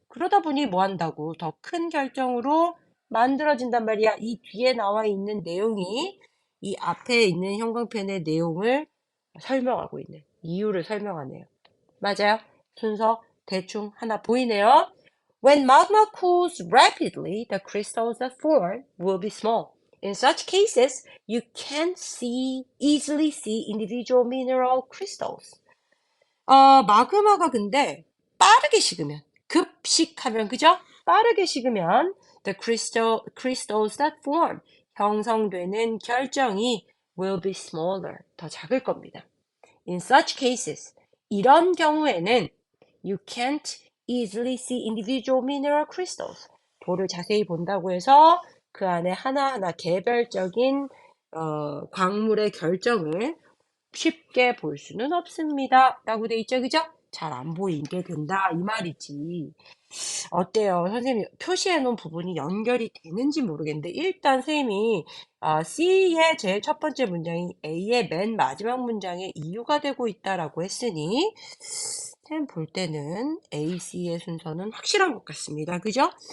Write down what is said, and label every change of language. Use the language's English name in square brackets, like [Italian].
[Korean] 그러다 보니 뭐 한다고? 더 큰 결정으로 만들어진단 말이야. 이 뒤에 나와 있는 내용이 이 앞에 있는 형광펜의 내용을 설명하고 있는 이유를 설명하네요. 맞아요. 순서 대충 하나 보이네요. [English] When magma cools rapidly, the crystals that form will be small. In such cases, you can't easily see individual mineral crystals. [Korean] 마그마가 근데 빠르게 식으면, 급식하면, 그죠? 빠르게 식으면 [English] crystals that form, [Korean] 형성되는 결정이 [English] will be smaller, [Korean] 더 작을 겁니다. [English] In such cases, [Korean] 이런 경우에는 [English] you can't easily see individual mineral crystals. [Korean] 돌을 자세히 본다고 해서 그 안에 하나하나 개별적인 광물의 결정을 쉽게 볼 수는 없습니다. 라고 돼 있죠, 그죠? 잘 안 보이게 된다 이 말이지. 어때요? 선생님이 표시해 놓은 부분이 연결이 되는지 모르겠는데 일단 선생님이 C의 제일 첫 번째 문장이 A의 맨 마지막 문장에 이유가 되고 있다라고 했으니 선생님 볼 때는 A, C의 순서는 확실한 것 같습니다. 그죠?